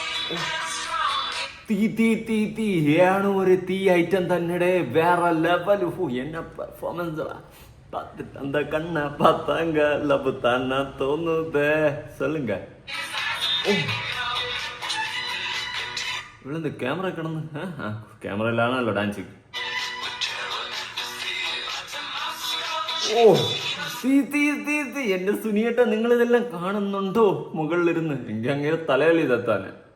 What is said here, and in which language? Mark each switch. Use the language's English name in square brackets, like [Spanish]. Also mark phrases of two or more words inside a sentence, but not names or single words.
[Malayalam] തീ തീ തീ തീ ആണ് ഒരു തീ ഐറ്റം തന്നെ വേറെ ലെവൽ. [Tamil] എന്നെ പെർഫോമൻസ് பார்த்து அந்த கண்ணை பார்த்தாங்க லவ் தானா தோணுதே சொல்லுங்க. [Malayalam] ഇവിടെ ക്യാമറ കിടന്ന് ക്യാമറയിലാണല്ലോ ഡാൻസ്. ഓ തീ തീ തീ തീ എന്റെ സുനിയേട്ട, നിങ്ങൾ ഇതെല്ലാം കാണുന്നുണ്ടോ? മുകളിലിരുന്ന് എനിക്ക് അങ്ങനെ തലയിൽ ഇതെത്താന്.